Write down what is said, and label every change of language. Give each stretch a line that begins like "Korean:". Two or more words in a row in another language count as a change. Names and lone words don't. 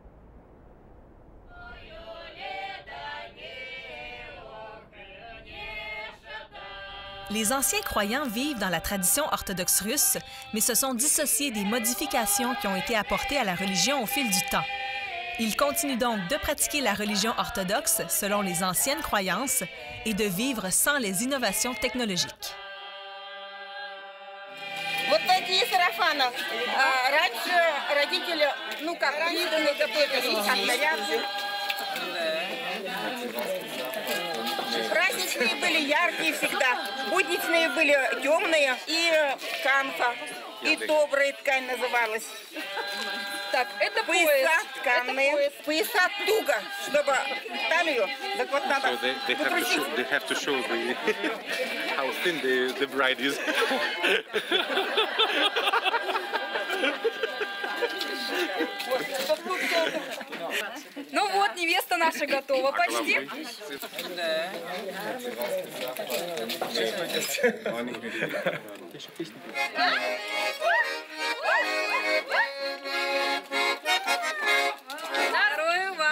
French: Les anciens croyants vivent dans la tradition orthodoxe russe, mais se sont dissociés des modifications qui ont été apportées à la religion au fil du temps. Ils continuent donc de pratiquer la religion orthodoxe selon les anciennes croyances et de vivre sans les innovations technologiques.
Russian: Вот такие сарафаны. Раньше родители, ну как, приданные готовили, как наряды. Праздничные были яркие всегда, будничные были темные, и канфа, и добрая ткань называлась. Так, это пояса тканые, пояса туго, чтобы талию, так вот надо покрутить.
English: They have to show the, how thin the bride is.
Russian: Ну вот, невеста наша готова почти. Здоровья вам.